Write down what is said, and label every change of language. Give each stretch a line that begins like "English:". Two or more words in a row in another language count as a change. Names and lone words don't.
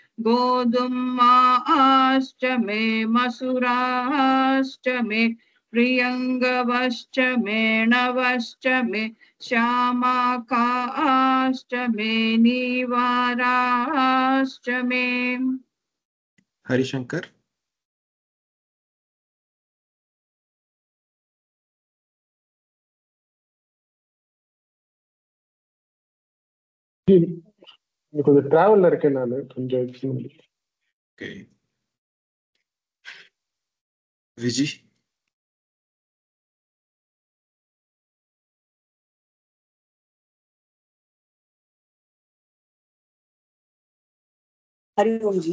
Sanskrit: गोधुमाश्च मे मसुराश्च मे प्रियंगवश्च मे नवश्च मे श्यामाकाश्च मे नीवाराश्च मे। हरिशंकर।
Tamil: கொஞ்சம் டிராவல்ல இருக்கேன் நான், கொஞ்சம் विजी।
Hindi: हरि ओम जी।